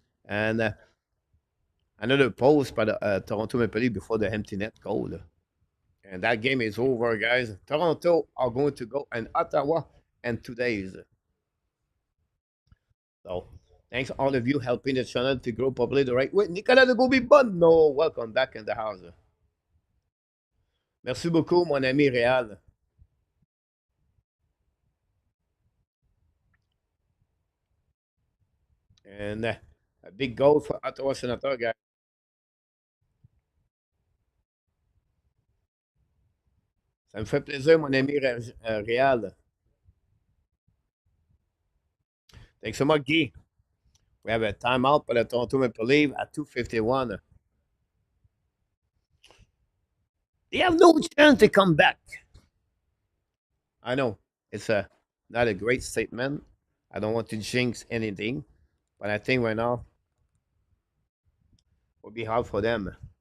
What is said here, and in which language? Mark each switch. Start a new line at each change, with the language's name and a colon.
English: And another post by the Toronto Maple Leafs before the empty net goal. And that game is over, guys. Toronto are going to go in Ottawa in 2 days. So, thanks all of you helping the channel to grow properly the right way. Nicolas de Goubi-Bonno, welcome back in the house.
French: Merci beaucoup, mon ami Réal.
English: And a big goal for Ottawa Senators, guys.
French: Ça me fait plaisir, mon ami Réal.
English: Thanks so much, Guy. We have a timeout for the Toronto Maple Leafs at 2:51. They have no chance to come back. I know it's not a great statement. I don't want to jinx anything, but I think right now it will be hard for them.